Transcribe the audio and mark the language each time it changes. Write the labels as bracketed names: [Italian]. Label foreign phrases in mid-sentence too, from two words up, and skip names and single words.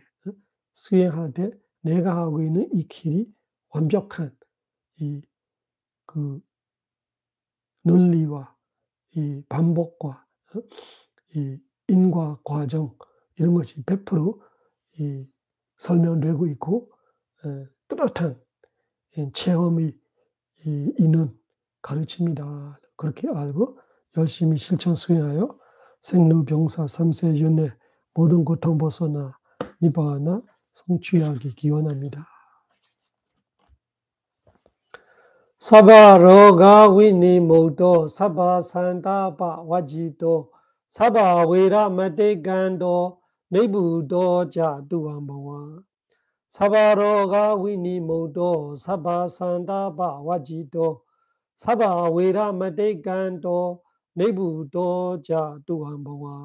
[Korean] 수행할 때 내가 하고 있는 이 길이 완벽한 그 논리와 이 반복과 이 인과 과정 이런 것이 100% 설명되고 있고 뚜렷한 체험이 있는 가르침이다. 그렇게 알고 열심히 실천 수행하여 생로병사 삼세 연애 모든 고통 벗어나 니바나 성취하기 기원합니다. [Pali] Sabba roga vinimodo, sabba santapa vajito, sabba veda matekando, nebudo jatuambawa. Sabba roga vinimodo, sabba santapa vajito, sabba veda matekando, nebudo jatuambawa.